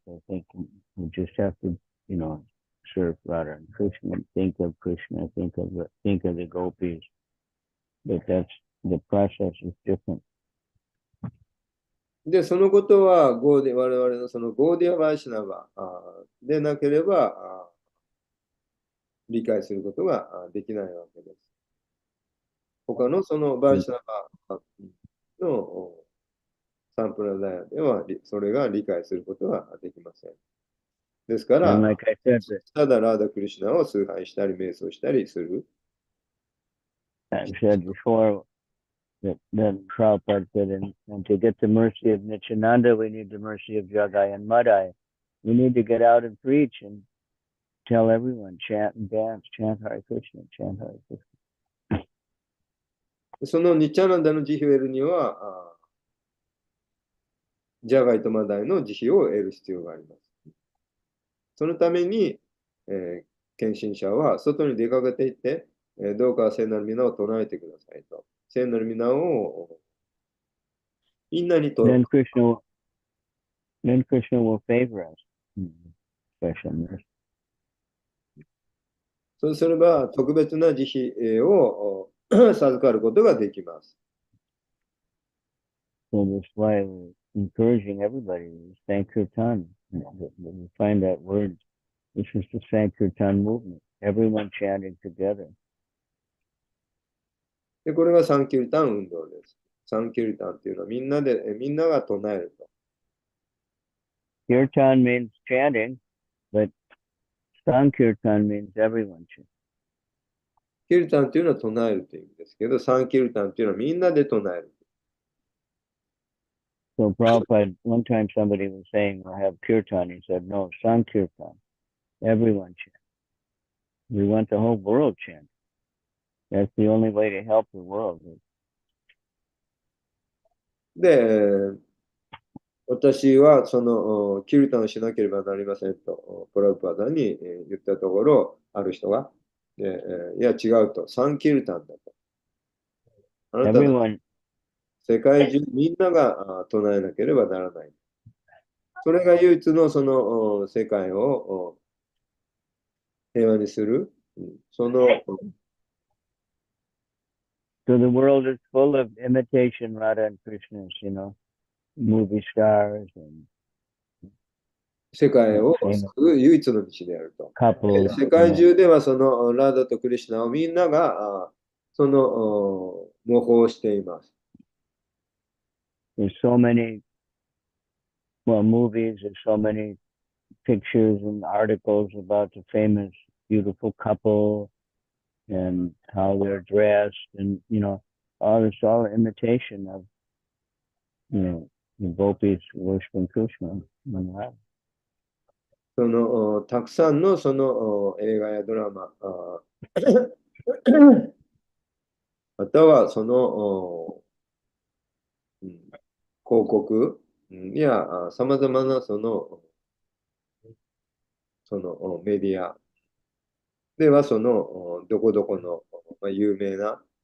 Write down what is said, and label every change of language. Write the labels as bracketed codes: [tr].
[en] They think we just have to, serve Radha and Krishna, think of Krishna, think of the gopis. But the process is different. [ja] で、そのことは我々のそのゴーディア・バイシナバでなければ理解することができないわけです。他のそのバイシナバのサンプラダヤではそれが理解することはできません。ですか [en] And [ja] ら、 [en] like I said, [ja] ただラーダ・クリシュナを崇拝したり、瞑想したりする。 [en] I've said before that Prabhupada said, and to get the mercy of Nityananda, we need the mercy of Jagai and Madai. We need to get out and preach and tell everyone, chant and dance, chant Hare Krishna, chant Hare Krishna. [ja] そのニッチャナンダの慈悲を得るには、ジャガイとマダイの慈悲を得る必要があります。そのために、献身者は外に出かけていって、どうか聖なる皆を唱えてくださいと。聖なる皆をみんなにと。 [en] Then Krishna will favor us. Special mercy. [ja] そうすれば特別な慈悲を授かることができます。 [en] So that's why we're encouraging everybody to Sankirtan. We find that word. This is the Sankirtan movement. Everyone chanting together. [ja] で、これがサンキルタン運動です。サンキルタンっていうのはみんなが唱えると。 [en] Kirtan means chanting, but Sankirtan means everyone chanting. [ja] キルタンっていうのは唱えるという意味ですけど、サンキルタンっていうのはみんなで唱える。 [en] So Prabhupada, one time somebody was saying, we'll have Kirtan. He said, no, Sankirtan. Everyone chant. We want the whole world chanting. That's the only way to help the world. [ja] で、私はそのキルタンをしなければなりませんと、プラブパダに言ったところ、ある人が、いや違うと、サンキルタンだと。あなたの [en] Everyone, [ja] 世界中みんなが唱えなければならない。それが唯一のその世界を平和にする。その [en] so the world is full of imitation Radha and Krishnas, movie stars and [ja] 世界を救う唯一の道であると。 [en] couples. [ja] 世界中ではそのラーダとクリシュナをみんながその模倣しています。 [en] There's so many, movies, there's so many pictures and articles about the famous, beautiful couple and how they're dressed and, all imitation of, the gopis worshiping Krishna. [ja] そのたくさんのその映画やドラマまたはその広告やさまざまなそのメディアではそのどこどこの有名な、